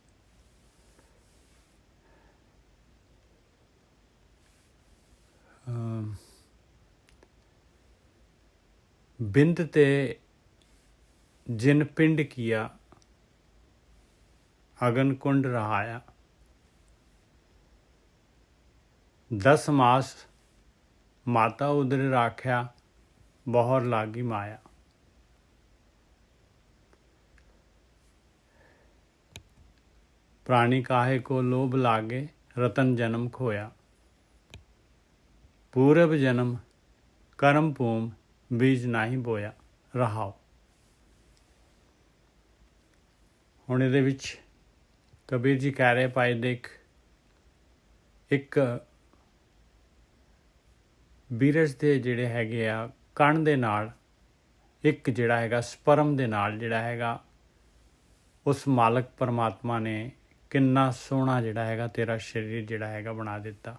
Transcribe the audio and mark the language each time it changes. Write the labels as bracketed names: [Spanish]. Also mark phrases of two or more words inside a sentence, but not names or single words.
[Punjabi] ਬਿੰਦ ਤੇ ਜਿਨ ਪਿੰਡ ਕੀਆ ਅਗਨ ਕੁੰਡ ਰਹਾਇਆ। 10 ਮਾਸ ਮਾਤਾ ਉਦਰ ਰਾਖਿਆ ਬਹੁਰ ਲਾਗੀ ਮਾਇਆ। [Hindi] प्राणी काहे को लोभ लागे रतन जन्म खोया। पूरब जन्म कर्म भूम बीज नाही बोया रहाओ। [Punjabi] ਹੁਣ ਇਹਦੇ ਵਿੱਚ ਕਬੀਰ ਜੀ ਕਹਿ ਰਹੇ ਭਾਈ ਦੇਖ ਇੱਕ ਬੀਰਜ ਦੇ ਜਿਹੜੇ ਹੈਗੇ ਆ ਕਣ ਦੇ ਨਾਲ ਇੱਕ ਜਿਹੜਾ ਹੈਗਾ ਸਪਰਮ ਦੇ ਨਾਲ ਜਿਹੜਾ ਹੈਗਾ ਉਸ ਮਾਲਕ ਪਰਮਾਤਮਾ ਨੇ ਕਿੰਨਾ ਸੋਹਣਾ ਜਿਹੜਾ ਹੈਗਾ ਤੇਰਾ ਸਰੀਰ ਜਿਹੜਾ ਹੈਗਾ ਬਣਾ ਦਿੱਤਾ।